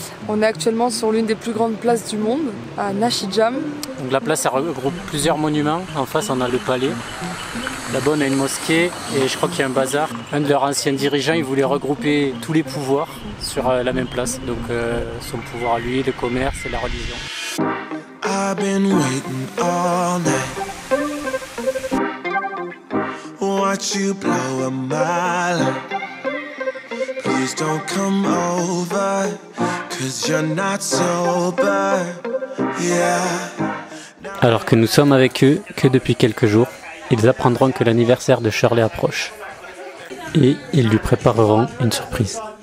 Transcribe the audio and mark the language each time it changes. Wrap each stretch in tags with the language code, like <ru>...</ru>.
<fr>On est actuellement sur l'une des plus grandes places du monde, à Nashijam. Donc la place, elle regroupe plusieurs monuments. En face, on a le palais. Là-bas, on a une mosquée et je crois qu'il y a un bazar. Un de leurs anciens dirigeants, il voulait regrouper tous les pouvoirs sur la même place. Donc son pouvoir à lui, le commerce et la religion.</fr> <en>I've been waiting all night. Watch you blow a mile. Please don't come over, 'cause you're not sober. Yeah.</en> <fr>Alors que nous sommes avec eux que depuis quelques jours, ils apprendront que l'anniversaire de Shirley approche. Et ils lui prépareront une surprise.</fr>